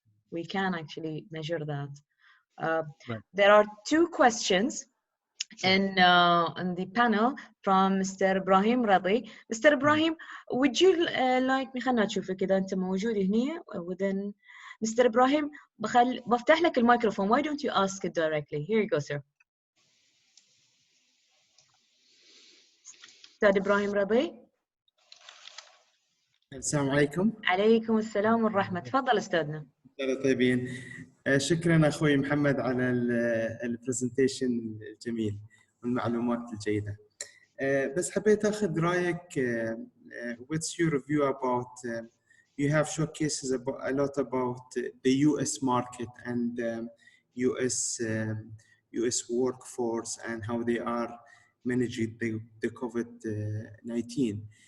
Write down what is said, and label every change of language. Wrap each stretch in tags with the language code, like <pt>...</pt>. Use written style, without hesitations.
<en>we can actually measure that. Right. There are two questions Sure. in the panel from Mr. Ebrahim Radi. Mr. Ebrahim, would you like</en> <ar>خلنا نشوفك إذا أنت موجود هنا</ar> <en>within Mr.</en> <ar>Ebrahim بفتح لك الميكروفون.</ar> <en>Why don't you ask it directly? Here you go, sir.</en> <ar>أستاذ إبراهيم رضي. السلام عليكم. عليكم السلام والرحمة. تفضل أستاذنا. طيبين. شكرا أخوي محمد على البرزنتيشن الجميل والمعلومات الجيدة. بس حبيت أخذ رأيك.</ar> <en>What's your view about you have showcases about a lot about the US market and US workforce and how they are managing the COVID-19.</en>